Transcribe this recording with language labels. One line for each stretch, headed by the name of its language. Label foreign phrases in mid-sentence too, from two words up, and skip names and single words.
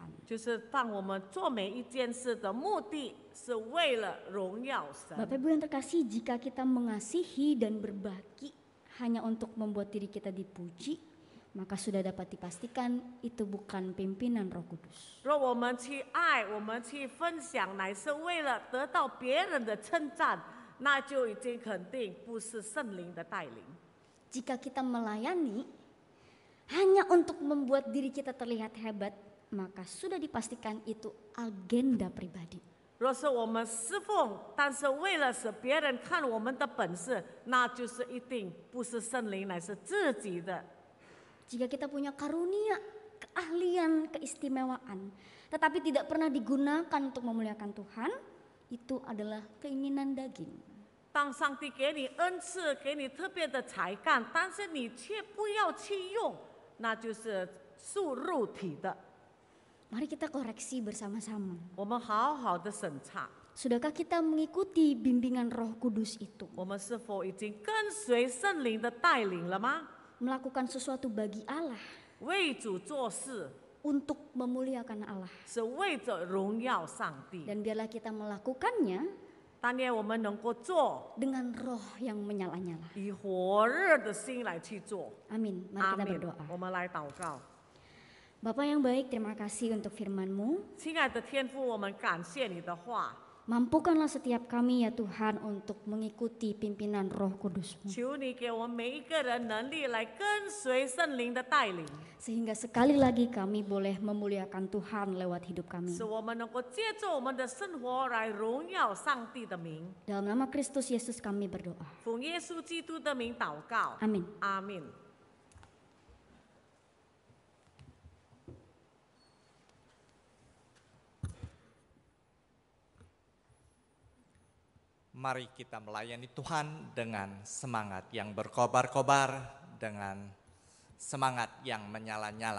Chinese: 就是当我们做每一件事的目的是为了荣耀神。
Indonesian: Bapak Ibu yang terkasih, jika kita mengasihi dan berbagi hanya untuk membuat diri kita dipuji, maka sudah dapat dipastikan itu bukan pimpinan Roh Kudus.
Chinese: 若我们去爱，我们去分享，乃是为了得到别人的称赞，那就已经肯定不是圣灵的带领。
Indonesian: Jika kita melayani hanya untuk membuat diri kita terlihat hebat, maka sudah dipastikan itu agenda pribadi.
Chinese: 若是我们侍奉，但是为了使别人看我们的本事，那就是一定不是圣灵，乃是自己的。
Indonesian: Jika kita punya karunia, keahlian, keistimewaan, tetapi tidak pernah digunakan untuk memuliakan Tuhan, itu adalah keinginan daging.
Chinese: 当上帝给你恩赐，给你特别的才干，但是你却不要去用，那就是属肉体的。
Indonesian: Mari kita koreksi bersama-sama.
Chinese: 我们好好的审查，
Indonesian: Sudahkah kita mengikuti bimbingan Roh Kudus itu?
Chinese: 我们是否已经跟随圣灵的带领了吗？
Indonesian: Melakukan sesuatu bagi Allah,
Chinese: 为主做事，
Indonesian: untuk memuliakan Allah.
Chinese: 是为着荣耀上帝。
Indonesian: Dan biarlah kita melakukannya
Chinese: 但愿我们能够做，
Indonesian: dengan roh yang menyala-nyala.
Chinese: 以火热的心来去做。
Indonesian: Amin. Mari
Chinese: 阿
Indonesian: kita
Chinese: 门
Indonesian: berdoa.
Chinese: 我们来祷告。
Indonesian: Bapa yang baik, terima kasih untuk firman-Mu.
Chinese: 亲爱的天父，我们感谢你的话，
Indonesian: Mampukanlah setiap kami ya Tuhan untuk mengikuti pimpinan Roh Kudus-Mu.
Chinese: 求你给我们每一个人能力来跟随圣灵的带领，
Indonesian: Sehingga sekali lagi kami boleh memuliakan Tuhan lewat hidup kami.
Chinese: 使我们能够借着我们的生活来荣耀上帝的名。
Indonesian: Dalam nama Kristus Yesus kami berdoa.
Chinese: 奉耶稣基督的名祷告，
Indonesian: Amin.
Chinese: 阿门。
Indonesian: Mari kita melayani Tuhan dengan semangat yang berkobar-kobar, dengan semangat yang menyala-nyala.